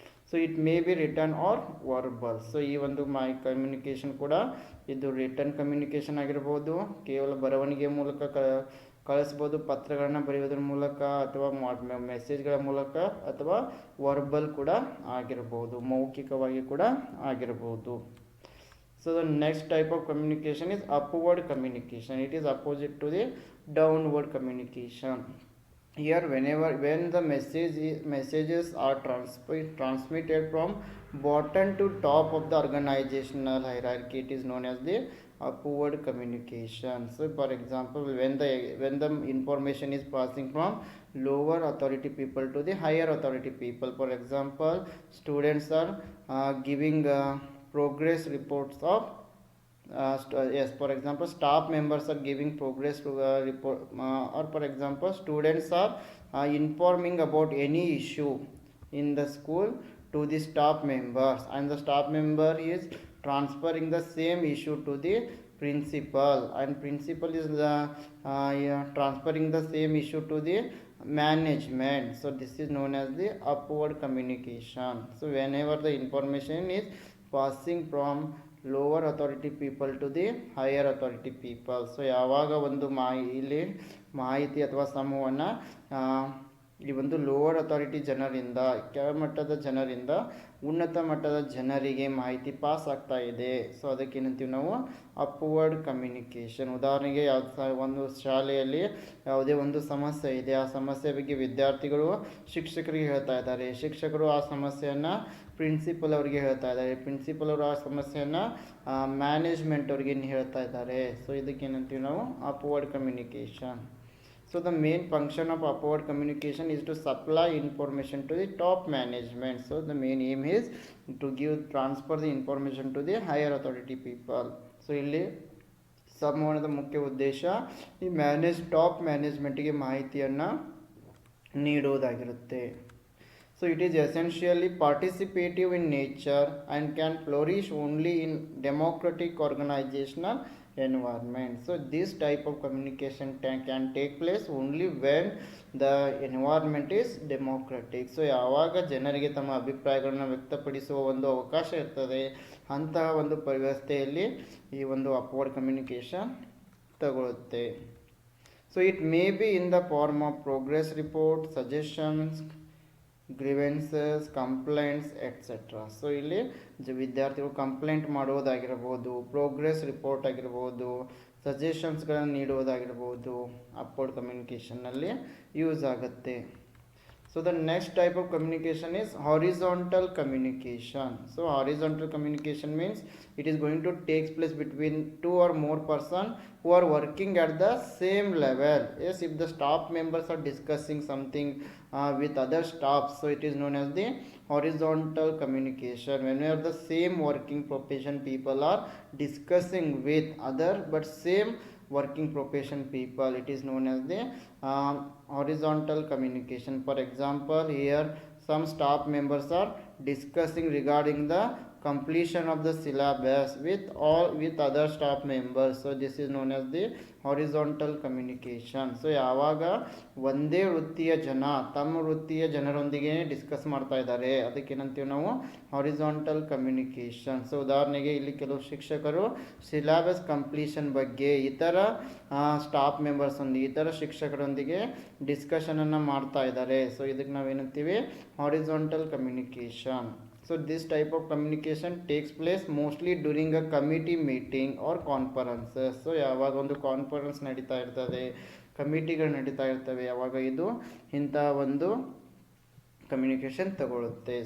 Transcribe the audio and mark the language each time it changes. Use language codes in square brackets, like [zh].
[en] So it may be written or verbal. [kn] So ಈ ಒಂದು communication ಕೂಡ ಇದು ರಿಟರ್ನ್ ಕಮ್ಯುನಿಕೇಷನ್ ಆಗಿರ್ಬೋದು, ಕೇವಲ ಬರವಣಿಗೆ ಮೂಲಕ ಕಳಿಸ್ಬೋದು, ಪತ್ರಗಳನ್ನು ಬರೆಯೋದ್ರ ಮೂಲಕ ಅಥವಾ ಮೆಸೇಜ್ಗಳ ಮೂಲಕ, ಅಥವಾ ವರ್ಬಲ್ ಕೂಡ ಆಗಿರ್ಬೋದು, ಮೌಖಿಕವಾಗಿ ಕೂಡ ಆಗಿರ್ಬೋದು. [en] So the next type of communication is upward communication. It is opposite to the downward communication. Here when the messages are transmitted from bottom to top of the organizational hierarchy, it is known as the upward communication. So for example, when the information is passing from lower authority people to the higher authority people, for example students are giving progress reports of yes, for example staff members are giving progress to report, or for example students are informing about any issue in the school to the staff members, and the staff member is transferring the same issue to the principal, and principal is the transferring the same issue to the management. So this is known as the upward communication. So whenever the information is passing from lower authority people to the higher authority people. [kn] So ಯಾವಾಗ ಒಂದು ಇಲ್ಲಿ ಮಾಹಿತಿ ಅಥವಾ ಸಮೂಹವನ್ನು ಈ ಒಂದು lower authority ಜನರಿಂದ ಕೆಳಮಟ್ಟದ ಜನರಿಂದ ಉನ್ನತ ಮಟ್ಟದ ಜನರಿಗೆ ಮಾಹಿತಿ ಪಾಸ್ ಆಗ್ತಾ ಇದೆ. ಸೊ ಅದಕ್ಕೇನಂತೀವಿ ನಾವು ಅಪ್ವರ್ಡ್ ಕಮ್ಯುನಿಕೇಷನ್. ಉದಾಹರಣೆಗೆ ಒಂದು ಶಾಲೆಯಲ್ಲಿ ಯಾವುದೇ ಒಂದು ಸಮಸ್ಯೆ ಇದೆ, ಆ ಸಮಸ್ಯೆ ಬಗ್ಗೆ ವಿದ್ಯಾರ್ಥಿಗಳು ಶಿಕ್ಷಕರಿಗೆ ಹೇಳ್ತಾ ಇದ್ದಾರೆ, ಶಿಕ್ಷಕರು ಆ ಸಮಸ್ಯೆಯನ್ನು ಪ್ರಿನ್ಸಿಪಲ್ ಅವರಿಗೆ ಹೇಳ್ತಾ ಇದ್ದಾರೆ, ಪ್ರಿನ್ಸಿಪಲ್ ಅವರು ಆ ಸಮಸ್ಯೆಯನ್ನು ಮ್ಯಾನೇಜ್ಮೆಂಟ್ ಅವ್ರಿಗೆ ಹೇಳ್ತಾ ಇದ್ದಾರೆ. ಸೊ ಇದಕ್ಕೇನಂತೀವಿ ನಾವು upward communication. [en] So the main function of upward communication is to supply information to the top management. So the main aim is to transfer the information to the higher authority people. [kn] So ಇಲ್ಲಿ ಸಂವಹನದ ಮುಖ್ಯ ಉದ್ದೇಶ ಈ top ಮ್ಯಾನೇಜ್ಮೆಂಟ್ಗೆ ಮಾಹಿತಿಯನ್ನು ನೀಡುವುದಾಗಿರುತ್ತೆ. [en] So it is essentially participative in nature and can flourish only in democratic organizational environment. So this type of communication can take place only when the environment is democratic. [kn] So ಯಾವಾಗ ಜನರಿಗೆ ತಮ್ಮ ಅಭಿಪ್ರಾಯಗಳನ್ನು ವ್ಯಕ್ತಪಡಿಸುವ ಒಂದು ಅವಕಾಶ ಇರ್ತದೆ, ಅಂತಹ ಒಂದು ವ್ಯವಸ್ಥೆಯಲ್ಲಿ ಈ ಒಂದು upward communication ತಗೊಳ್ಳುತ್ತೆ. [en] So it may be in the form of progress report, suggestions, grievances, complaints etcetera. [kn] So ಇಲ್ಲಿ ವಿದ್ಯಾರ್ಥಿಗಳು ಕಂಪ್ಲೇಂಟ್ ಮಾಡುವುದಾಗಿರ್ಬೋದು, ಪ್ರೋಗ್ರೆಸ್ ರಿಪೋರ್ಟ್ ಆಗಿರ್ಬೋದು, ಸಜೆಷನ್ಸ್ಗಳನ್ನು ನೀಡುವುದಾಗಿರ್ಬೋದು, ಅಪ್ವರ್ಡ್ ಕಮ್ಯುನಿಕೇಷನ್ನಲ್ಲಿ ಯೂಸ್ ಆಗುತ್ತೆ. [en] So the next type of communication is horizontal communication. So horizontal communication means it is going to take place between two or more persons who are working at the same level. Yes, if the staff members are discussing something with other staff, so it is known as the horizontal communication. Whenever the same working profession people are discussing with other but same working profession people, it is known as the horizontal communication. For example, here some staff members are discussing regarding the completion of the syllabus with other staff members. So this is known as the horizontal communication. [kn] So ಯಾವಾಗ ಒಂದೇ ವೃತ್ತಿಯ ಜನ ತಮ್ಮ ವೃತ್ತಿಯ ಜನರೊಂದಿಗೆ discuss ಮಾಡ್ತಾ ಇದ್ದಾರೆ, ಅದಕ್ಕೇನಂತೀವಿ ನಾವು ಹಾರಿಜಾಂಟಲ್ ಕಮ್ಯುನಿಕೇಷನ್. ಸೊ ಉದಾಹರಣೆಗೆ ಇಲ್ಲಿ ಕೆಲವು ಶಿಕ್ಷಕರು ಸಿಲೆಬಸ್ ಕಂಪ್ಲೀಷನ್ ಬಗ್ಗೆ ಇತರ ಸ್ಟಾಫ್ ಮೆಂಬರ್ಸ್ ಒಂದಿಗೆ ಇತರ ಶಿಕ್ಷಕರೊಂದಿಗೆ ಡಿಸ್ಕಷನನ್ನು ಮಾಡ್ತಾ ಇದ್ದಾರೆ. ಸೊ ಇದಕ್ಕೆ ನಾವೇನಂತೀವಿ horizontal communication. [en] So this type of communication takes place mostly during a committee meeting or conferences. [kn] So ಯಾವಾಗ ಒಂದು ಕಾನ್ಫರೆನ್ಸ್ ನಡೀತಾ ಇರ್ತದೆ, ಕಮಿಟಿಗಳು ನಡೀತಾ ಇರ್ತವೆ, ಯಾವಾಗ ಇದು ಇಂಥ ಒಂದು ಕಮ್ಯುನಿಕೇಷನ್ ತಗೊಳ್ಳುತ್ತೆ.